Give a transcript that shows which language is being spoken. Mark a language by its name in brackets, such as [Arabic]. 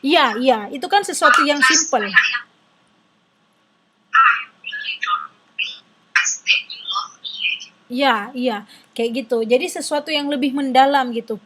[Indonesian] Iya, itu kan sesuatu yang simple. [English] I really don't realize that you love me. [Indonesian] Iya, kayak gitu. Jadi sesuatu yang lebih mendalam gitu.